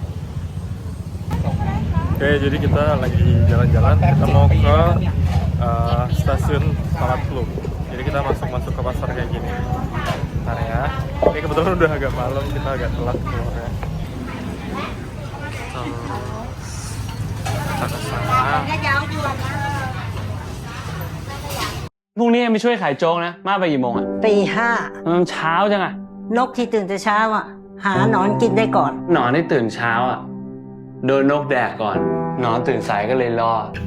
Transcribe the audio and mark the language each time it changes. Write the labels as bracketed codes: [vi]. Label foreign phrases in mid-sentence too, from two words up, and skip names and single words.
[id] Oke, jadi kita lagi jalan-jalan. Kita mau ke stasiun Talatlu. Jadi kita masuk ke pasar kayak gini. Bentar ya. Ini kebetulan udah agak malam, kita agak telat keluarnya. Kita ke sana. [th] พรุ่งนี้เอ็มไปช่วยขายโจ๊กนะ มาไปกี่โมงอ่ะ ตีห้า มันเช้าจังอ่ะ นกที่ตื่นแต่เช้าอ่ะ หาหนอนกินได้ก่อน หนอนที่ตื่นเช้าอ่ะ โดนนกแดกก่อน หนอนตื่นสายก็เลยรอด